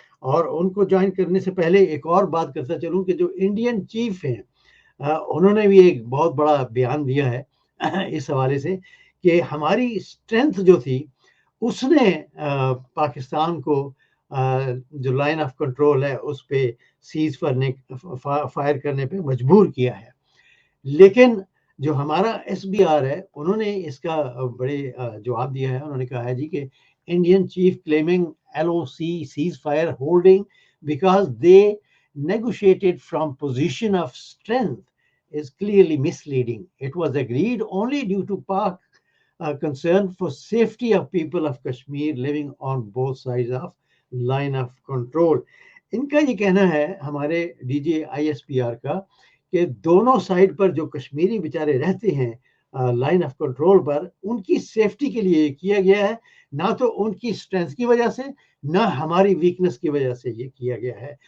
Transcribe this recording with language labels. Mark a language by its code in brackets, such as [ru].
[ur] اور ان کو جوائن کرنے سے پہلے ایک اور بات کرتا چلوں کہ جو انڈین چیف ہیں انہوں نے بھی ایک بہت بڑا بیان دیا ہے اس حوالے سے کہ ہماری اسٹرینتھ جو تھی اس نے پاکستان کو جو لائن آف کنٹرول ہے اس پہ سیز فائر کرنے پہ مجبور کیا ہے. لیکن جو ہمارا ایس بی آر ہے انہوں نے اس کا بڑے جواب دیا ہے. انہوں نے کہا ہے جی کہ [en] Indian chief claiming LOC ceasefire holding because they negotiated from position of strength is clearly misleading. It was agreed only due to Pak concern for safety of people of Kashmir living on both sides of line of control. [ur] ان کا یہ کہنا ہے ہمارے DJ ISPR کا کہ دونوں side پر جو کشمیری بیچارے رہتے ہیں لائن آف کنٹرول پر ان کی سیفٹی کے لیے کیا گیا ہے، نہ تو ان کی اسٹرینتھ کی وجہ سے نہ ہماری ویکنس کی وجہ سے یہ کیا گیا ہے.